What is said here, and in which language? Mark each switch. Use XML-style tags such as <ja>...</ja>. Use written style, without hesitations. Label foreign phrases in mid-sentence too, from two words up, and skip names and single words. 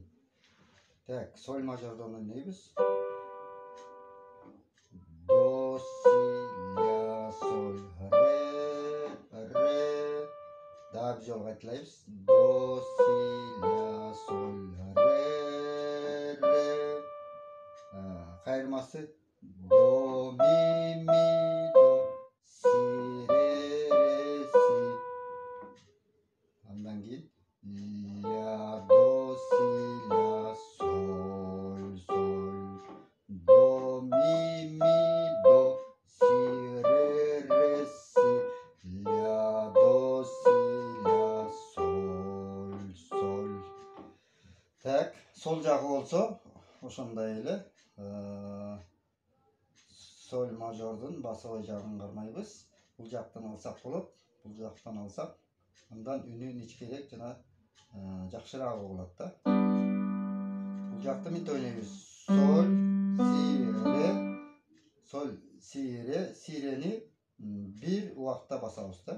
<ky>Так, соль мажордон ойнойбуз. До, си, ля, соль, ре. Дагы бир жолу кайталайбыз. До, си, ля, соль, ре. Кайырмасы до ми до си ре си. Андан кийин ля до си ля соль до ми до си ре си ля до си ля соль. Так, сол жагы болсо ошондой эле соль мажордун басовой жагын кармайбыз. Бул жактан алсак болот, бул жактан алсак андан үнү ничкерээк жана жакшыраак угулат да. Бул жакты мынтип ойнойбуз. Соль, си, ре, си рени бир убакта басабыз да.</ky>